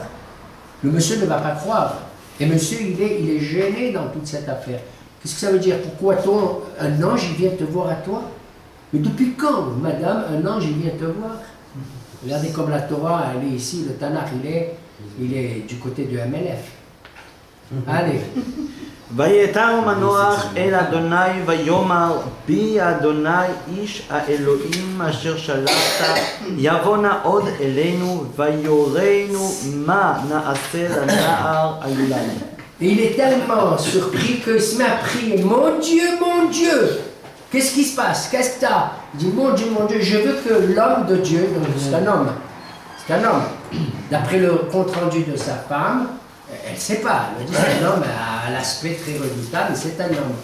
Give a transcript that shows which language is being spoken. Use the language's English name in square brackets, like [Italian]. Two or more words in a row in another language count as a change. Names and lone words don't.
[French] Le monsieur ne va pas croire. Et monsieur, il est gêné dans toute cette affaire. Qu'est-ce que ça veut dire? Pourquoi toi, un ange, il vient te voir à toi? Mais depuis quand, madame, un ange, il vient te voir? Regardez comme la Torah, elle est ici, le Tanakh, il est du côté de MLF. Allez. [Hebrew] ויתר מנוח אל אדוני ויאמר בי אדוני איש האלוהים אשר שלחת יבוא נא עוד אלינו ויורנו מה נעשה לנער היולד. [French] Et il est tellement surpris qu'il se met à prier. Mon Dieu, qu'est-ce qui se passe? Qu'est-ce que t'as? Il dit, mon Dieu, je veux que l'homme de Dieu, donc c'est un homme, d'après le compte-rendu de sa femme, elle ne sait pas, elle me dit c'est un homme à l'aspect très redoutable, c'est un homme.